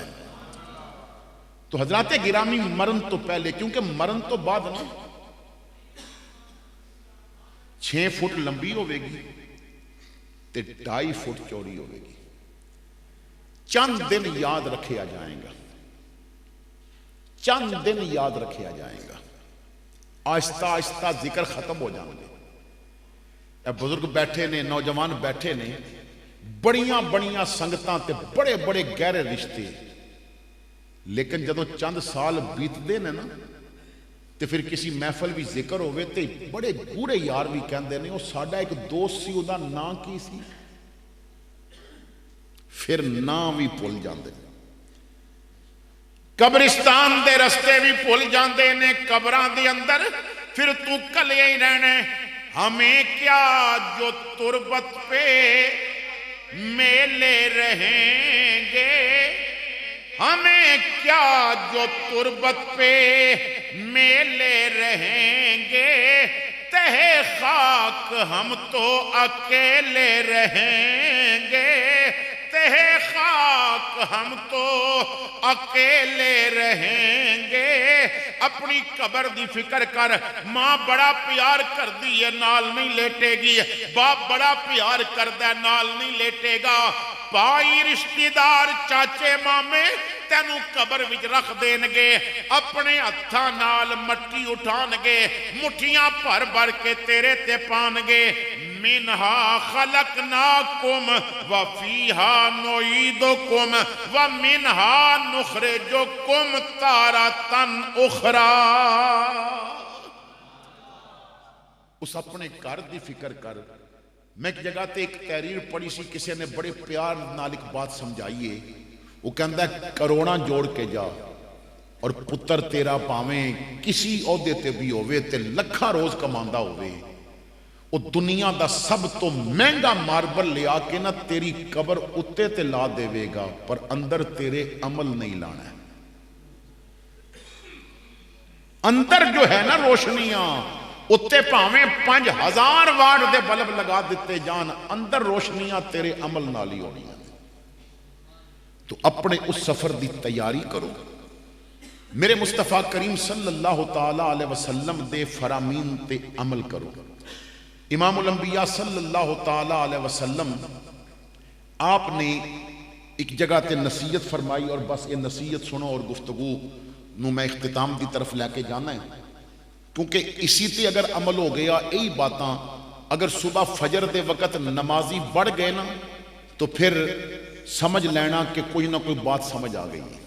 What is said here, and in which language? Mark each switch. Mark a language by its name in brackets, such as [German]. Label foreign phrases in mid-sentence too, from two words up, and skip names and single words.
[Punjabi] تو حضرات گرامی مرن تو پہلے, کیونکہ مرن تو بعد نا 6 فٹ لمبی ہوئے گی تے 2.5 فٹ چوڑی ہوئے گی. چند دن یاد رکھیا جائیں گا, چند دن یاد رکھیا جائیں گا, آہستہ آہستہ ذکر ختم ہو جائیں گے. اے بزرگ بیٹھے نے, نوجوان بیٹھے نے, بڑیاں بڑیاں سنگتاں تے بڑے بڑے گہرے رشتے, لیکن جدوں چند سال بیت دے نا تے پھر کسی محفل بھی ذکر ہوئے تے بڑے گورے یار بھی کہندے نے وہ ساڈا ایک دوست سی, وہ دا نام کی سی, پھر نام بھی بھول جاندے. قبرستان دے رستے بھی بھول جاندے نے, قبراں دے اندر پھر تو کلے ہی رہنے. [Urdu] ہمیں کیا جو تربت پہ میلے رہیں گے, ہمیں کیا جو تربت پہ میلے رہیں گے, تہ خاک ہم تو اکیلے رہیں گے, تہ خاک ہم تو اکیلے رہیں گے. [Punjabi] اپنی قبر دی فکر کر, ماں بڑا پیار کر دی ہے نال نہیں لیٹے گی, باپ بڑا پیار کر دے نال نہیں لیٹے گا, بھائی رشتہ دار چاچے مامے تینوں قبر وچ رکھ دین گے, اپنے ہتھاں نال مٹی اٹھان گے, مٹھیاں بھر بھر کے تیرے تے پان گے. [Arabic] منہا خلقناکم وفیہا نعیدکم ومنہا نخرجکم تارۃ اخری. [Punjabi] اس اپنے گھر دی فکر کر. میں ایک جگہ تے ایک تحریر پڑھی سی, کسی نے بڑے پیار نال ایک بات سمجھائیے. وہ کہندا ہے کروڑاں جوڑ کے جا اور پتر تیرا پاویں کسی عہدے تے بھی ہوئے تے لکھاں روز کماندا ہوئے, وہ دنیا دا سب تو مہنگا ماربل لیا کے نہ تیری قبر اتے تے لا دے گا, پر اندر تیرے عمل نہیں لانا ہے. اندر جو ہے نا روشنیاں, اتے پاویں 5000 واٹ دے بلب لگا دیتے جان, اندر روشنیاں تیرے عمل نال ہی ہونی ہیں. تو اپنے اس سفر دی تیاری کرو. میرے مصطفیٰ کریم [Arabic] صلی اللہ تعالیٰ علیہ وسلم [Punjabi] دے فرامین تے عمل کرو. امام الانبیاء [Arabic] صلی اللہ تعالیٰ علیہ وسلم [Punjabi] آپ نے ایک جگہ تے نصیحت فرمائی, اور بس یہ نصیحت سنو اور گفتگو نو میں اختتام دی طرف لے کے جانا ہے, کیونکہ اسی تے اگر عمل ہو گیا یہی باتاں, اگر صبح فجر دے وقت نمازی بڑھ گئے نا تو پھر سمجھ لینا کہ کوئی نہ کوئی بات سمجھ آ گئی ہے.